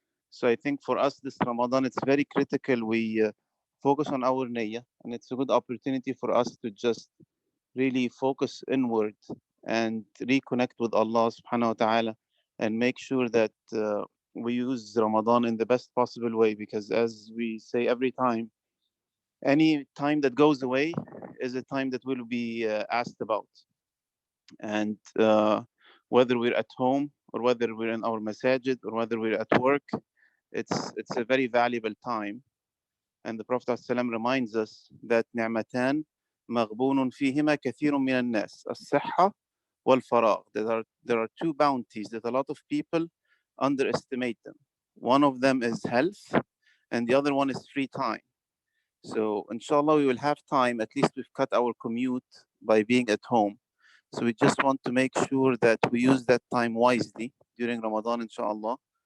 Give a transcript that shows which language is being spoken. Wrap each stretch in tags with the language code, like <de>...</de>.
<en>So I think for us this Ramadan, it's very critical we focus on our niyyah, and it's a good opportunity for us to just really focus inward and reconnect with Allah subhanahu wa ta'ala, and make sure that we use Ramadan in the best possible way, because as we say every time, any time that goes away is a time that will be asked about. And whether we're at home or whether we're in our masajid or whether we're at work, it's a very valuable time. And the Prophet ﷺ reminds us that</en> <ar>نعمتان مغبون فيهما كثير من الناس الصحة والفراغ.</ar> <en>There are two bounties that a lot of people underestimate them. One of them is health, and the other one is free time. So inshallah, we will have time. At least we've cut our commute by being at home. So we just want to make sure that we use that time wisely during Ramadan, inshallah.</en>